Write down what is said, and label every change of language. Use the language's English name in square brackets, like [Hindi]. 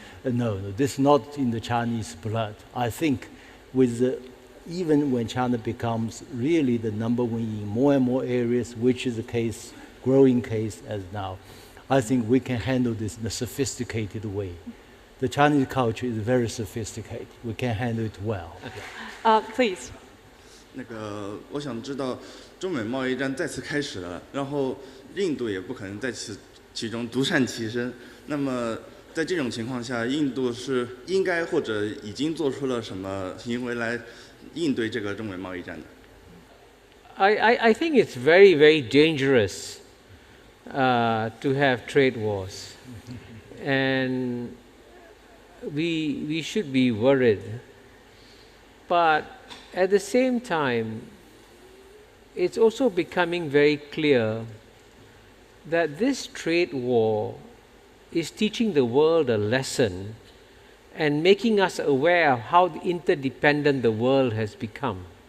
[English] No, this is not in the Chinese blood. I think even when China becomes really the number one in more and more areas, which is the case, growing case as now, I think we can handle this in a sophisticated way. The Chinese culture is very sophisticated. We can handle it well. Please. [Chinese] 我想知道，中美贸易战再次开始了，然后印度也不可能在其中独善其身。那么在这种情况下，印度是应该或者已经做出了什么行为来应对这个中美贸易战的？ [English] I think it's very, very dangerous to have trade wars. And we should be worried. But at the same time, it's also becoming very clear that this trade war is teaching the world a lesson and making us aware of how interdependent the world has become.